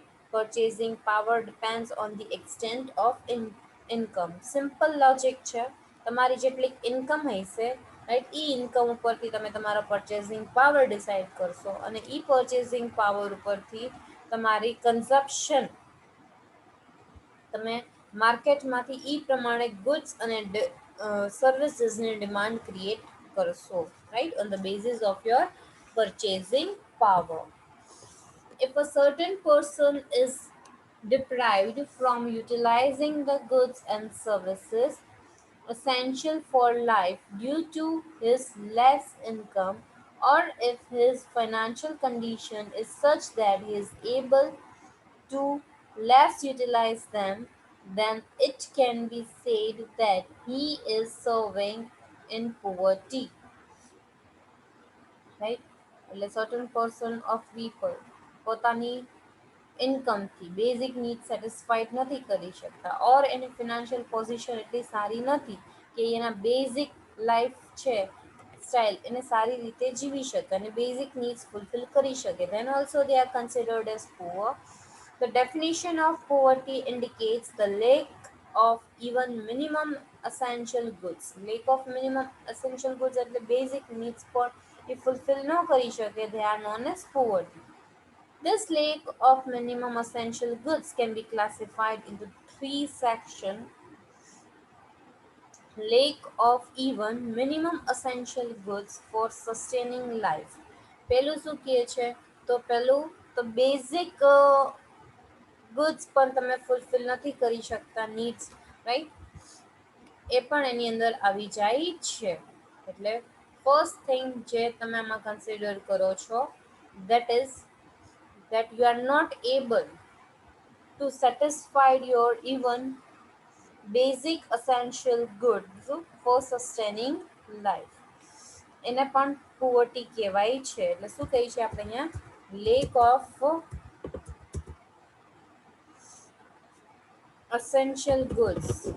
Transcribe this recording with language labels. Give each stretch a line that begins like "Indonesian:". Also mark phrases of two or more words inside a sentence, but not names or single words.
English: Purchasing power depends on the extent of income. Simple logic
Gujarati: છે. તમારી જેટલી ઇન્કમ હશે, રાઈટ, એ ઇન્કમ ઉપરથી તમે તમારો
English: purchasing power decide
Gujarati: કરશો અને એ
English: purchasing power
Gujarati: ઉપરથી તમારી કન્ઝપ્શન તમે માર્કેટમાંથી એ પ્રમાણે ગુડ્સ અને સર્વિસીસની
English: demand create
Gujarati: કરશો,
English: right, on the basis of your purchasing power. If a certain person is deprived from utilizing the goods and services essential for life due to his less income, or if his financial condition is such that he is able to less utilize them, then it can be said that he is serving in poverty, right?
Gujarati: એટલે
English: certain person of people
Gujarati: પોતાની ઇન્કમથી
English: basic need satisfied
Gujarati: નથી કરી શકતા, ઓર એની
English: financial position
Gujarati: એટલી સારી નથી કે એના
English: basic life
Gujarati: છે સ્ટાઇલ એને સારી રીતે જીવી શકે અને
English: basic needs fulfill
Gujarati: કરી શકે,
English: then also they are considered as poor. The definition of poverty indicates the lack of even minimum essential goods. Lack of minimum essential goods
Gujarati: એટલે
English: basic needs
Gujarati: પર એ fulfill ન કરી શકે,
English: they are known as poverty. This lack of minimum essential goods can be classified into three sections. Lack of even minimum essential goods for sustaining life.
Gujarati: પહેલું શું કહે છે? તો પહેલું તો
English: basic goods
Gujarati: પણ તમે ફૂલફિલ નથી કરી શકતા, નીડ્સ, રાઈટ, એ પણ એની અંદર આવી જાય છે.
English: એટલે first thing
Gujarati: જે તમે આમાં કન્સિડર કરો છો
English: that is that you are not able to satisfy your even basic essential goods for sustaining life.
Gujarati: એને પણ poverty કહેવાય છે. એટલે શું કહી છે આપણે અહીંયા?
English: lack of essential goods.